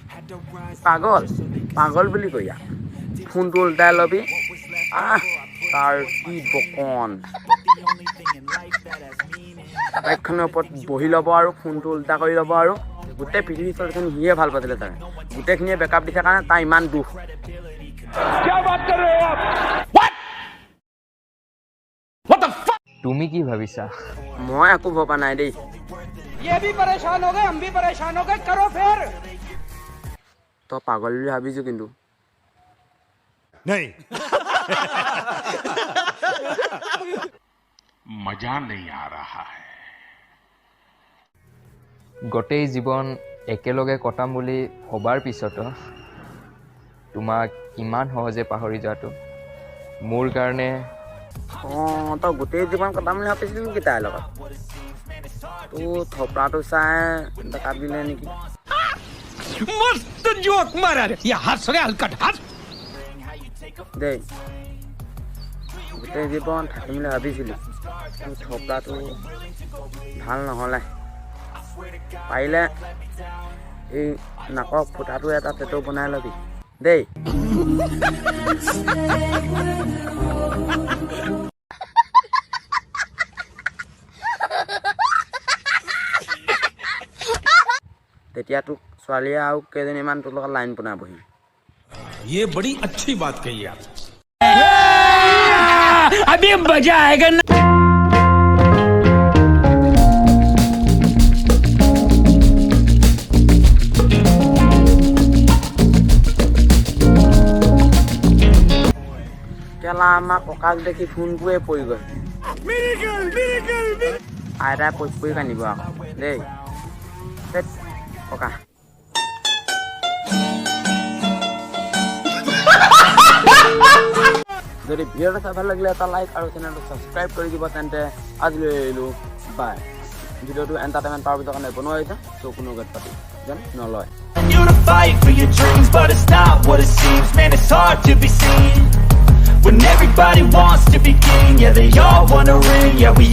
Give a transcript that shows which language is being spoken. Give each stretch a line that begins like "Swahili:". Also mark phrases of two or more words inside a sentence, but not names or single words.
Assamese: পাগল বুলি কয়া ফোনটো উল্টাই লবি তাৰ কি বকন বাইকখনৰ ওপৰত বহি ল'ব আৰু ফোনটো উল্টা কৰি ল'ব আৰু গোটেই পৃথিৱীৰ চৰখন সিয়ে ভাল পাইছিলে তাৰ গোটেইখিনিয়ে বেকআপ দিছে কাৰণে তাৰ ইমান দুখ তুমি কি ভাবিছা মই একো ভবা নাই দেই
Hindi: ये भी परेशान हो गए हम भी परेशान हो गए करो फिर
Assamese: তো পাগল বুলি ভাবিছো কিন্তু
Hindi: नहीं मजा नहीं आ रहा है
Assamese: গোটেই জীৱন একেলগে কটাম বুলি ভবাৰ পিছতো তোমাক ইমান সহজে পাহৰি যোৱাটো মোৰ কাৰণে তো গোটেই জীৱন কটাম বুলি ভাবিছিলি নেকি তাইৰ লগত তো থপৰাটো চাই বেকআপ দিলে নেকি
Hindi: मस्त जोक मारा रे ये हंस रे हलकट हंस
Assamese: দেই গোটেই জীৱন থাকিম বুলি ভাবিছিলি থপৰাটো ভাল নহ'লে পাৰিলে এই নাকৰ ফুটাটো এটা টেটু বনাই ল'বি দেই তেতিয়া তোক ছোৱালীয়ে আৰু কেইজনীমান তোৰ লগত লাইন বনাবহি
Hindi: ये बड़ी अच्छी बात कही आप अभी मजा आएगा ना
Assamese: কেলা আমাৰ ককাক দেখি ফোনটোৱে পৰি গ'ল আইতাই পৰি কান্দিব আকৌ দেই ককা যদি ভিডিঅ'টো চাই ভাল লাগিলে এটা লাইক আৰু চেনেলটো ছাবস্ক্ৰাইব কৰি দিব তেন্তে আজিলৈ এৰিলোঁ বাই ভিডিঅ'টো এণ্টাৰটেইনমেণ্ট পাৱাৰ কাৰণে বনোৱা হৈছে চ' কোনো গেট পাতি যেন নলয়
English: You to fight for your dreams, but it's not what it seems. Man, it's hard to be seen when everybody wants to be king. Yeah, they all wanna ring. Yeah, we